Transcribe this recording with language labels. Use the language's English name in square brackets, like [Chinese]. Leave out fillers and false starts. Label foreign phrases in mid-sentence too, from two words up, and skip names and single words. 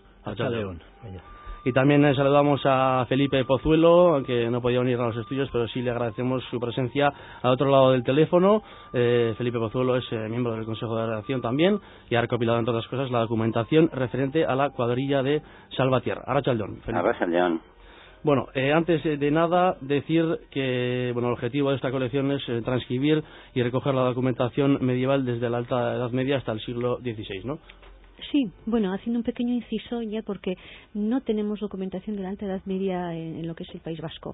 [Basque] Arratsaldeon. [Spanish] Y también saludamos a Felipe Pozuelo, que no podía venir a los estudios, pero sí le agradecemos su presencia al otro lado del teléfono. Felipe Pozuelo es miembro del Consejo de Redacción también y ha recopilado, entre otras cosas, la documentación referente a la cuadrilla de Salvatierra. [Basque] Arratsaldeon. Arratsaldeon. [Spanish] Bueno, antes de nada, decir que el objetivo de esta colección es transcribir y recoger la documentación medieval desde la Alta Edad Media hasta el siglo XVI, ¿no? Sí, haciendo un pequeño inciso ya, porque no tenemos documentación de la Alta Edad Media en lo que es el País Vasco.